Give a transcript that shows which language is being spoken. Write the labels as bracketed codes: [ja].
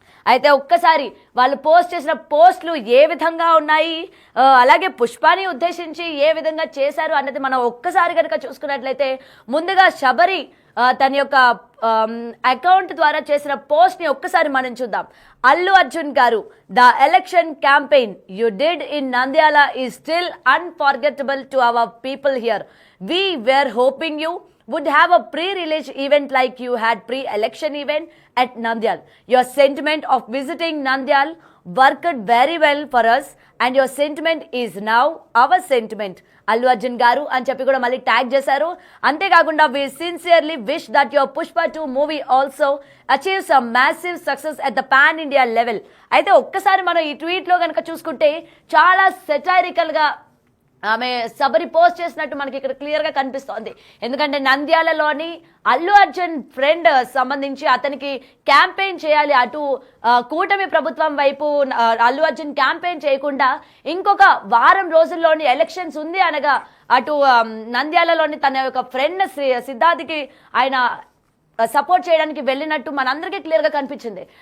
[te] అయితే ఒక్కసారి వాళ్ళు పోస్ట్ చేసిన పోస్టులు ఏ విధంగా ఉన్నాయి, అలాగే పుష్పాని ఉద్దేశించి ఏ విధంగా చేశారు అన్నది మనం ఒక్కసారి కనుక చూసుకున్నట్లయితే, ముందుగా శబరి తన యొక్క అకౌంట్ ద్వారా చేసిన పోస్ట్ ని ఒక్కసారి మనం చూద్దాం. [en] Allu Arjun garu, the election campaign you did in Nandyal is still unforgettable to our people here. We were hoping you would have a pre-release event like you had pre-election event at Nandyal. Your sentiment of visiting Nandyal worked very well for us and your sentiment is now our sentiment. [te] Allu Arjun garu అని చెప్పి కూడా మళ్ళీ tag చేశారు. అంతేకాకుండా [en] we sincerely wish that your Pushpa 2 movie also achieves a massive success at the pan India level. [te] అయితే ఒక్కసారి మనం ఈ ట్వీట్ లో కనుక చూసుకుంటే చాలా సెటైరికల్ గా ఆమె సబరి పోస్ట్ చేసినట్టు మనకి ఇక్కడ క్లియర్ గా కనిపిస్తోంది. ఎందుకంటే నంద్యాలలోని అల్లు అర్జున్ ఫ్రెండ్ సంబంధించి అతనికి క్యాంపెయిన్ చేయాలి, అటు కూటమి ప్రభుత్వం వైపు అల్లు అర్జున్ క్యాంపెయిన్ చేయకుండా ఇంకొక వారం రోజుల్లోని ఎలక్షన్స్ ఉంది అనగా అటు నంద్యాలలోని తన యొక్క ఫ్రెండ్ సిద్ధార్థకి ఆయన సపోర్ట్ చేయడానికి వెళ్ళినట్టు మనందరికీ క్లియర్ గా కనిపించింది.